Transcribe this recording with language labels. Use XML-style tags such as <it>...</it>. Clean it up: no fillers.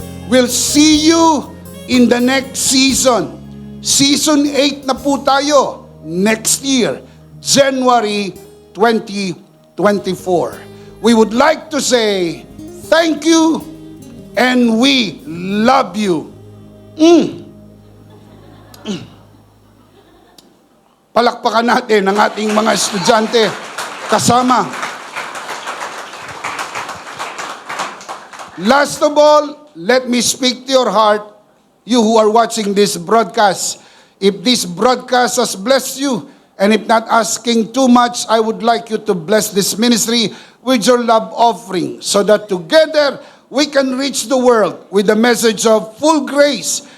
<en>We'll see you in the next season. Season 8</en> <tl>na po tayo</tl> <en>next year, January 2024. We would like to say thank you and we love you.</en> <tl>Palakpakan natin ang ating mga estudyante kasama.</tl> <en>Last of all, let me speak to your heart, you who are watching this broadcast. If this broadcast has blessed you, and if not asking too much, I would like you to bless this ministry with your love offering, so that together we can reach the world with the message of full grace.</en>